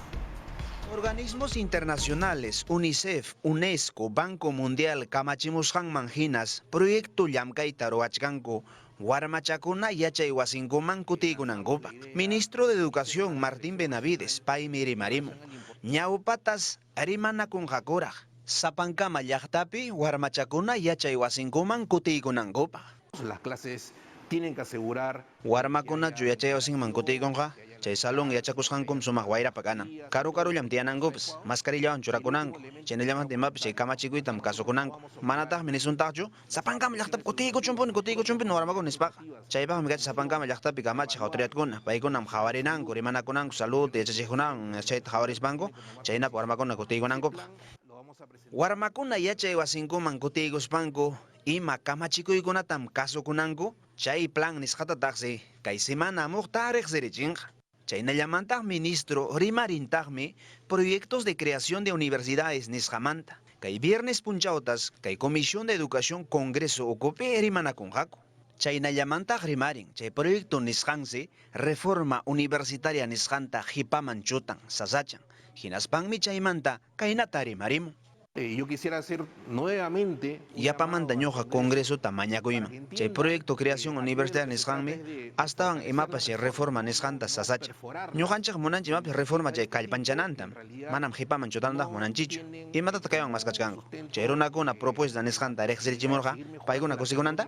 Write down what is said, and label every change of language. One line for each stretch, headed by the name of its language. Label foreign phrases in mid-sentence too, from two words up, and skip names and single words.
Spanish: Organismos internacionales,
Quechua: UNICEF, UNESCO, Banco Mundial, kamachimusqanman hinas, proyecto llamkayta ruwachkanku, warmachakuna yachay wasinkuman kutiykunankupaq.
Spanish: Ministro de Educación
Quechua: Martín Benavides, paymi rimarimun. Ñawpatas rimanakunqakuraq, sapankama llaqtapi warmachakuna yachay wasinkuman kutiykunankupaq.
Spanish: Las clases tienen que asegurar
Quechua: warmakunachu yachay wasinman kutiykunqa, chay salón yachakusqankum sumaq wayrapa kanan. Karu-karullam tiyanankupas, mascarillawan churakunanku, chaynallamantimapi chay kamachikuytam kasukunanku. Manataqmi nisuntaqchu, sapankama llaqtapi kutiykuchumpuni warmakuna nispaqa. Chaypaqmi kachi sapankama llaqtapi kamachiq autoridadkuna, paykunam hawarinanku, rimanakunanku, salud yachachikkunawan chayta hawarispanku, chaynapa warmakuna kutiykunankupaq. Warmakuna yachay wasinkuman kutiykuspanku, ima kamachikuykunatam kasukunanku, chay plan nisqatataqsi kay semana amuqta riqsirichinqa. Chaynallamantaq ministro rimarintaqmi
Spanish: proyectos de creación de universidades
Quechua: nisqamanta. Kay viernes punchawtas kay Comisión de Educación Congreso ukupi rimanakunqaku. Chaynallamantaq rimarin chay proyecto nisqansi
Spanish: reforma universitaria
Quechua: nisqanta hipaman chutan sasachan. Hinaspanmi chaymanta kaynata rimarimun.
Spanish: Yo quisiera hacer nuevamente
Quechua: yapamanta ñuqa Congreso tamañakuyman. Chay
Spanish: proyecto creación universitaria
Quechua: nisqanmi astawan imapas chay reforma nisqanta sasacha. Ñuqanchik munanchik imapas reforma chay kallpanchanantam. Manam hipaman chutantaq munanchichu. Imatata kaywan maskachkanku. Chay runakuna propuesta nisqanta riqsirichimurqa paykuna kusikunanta.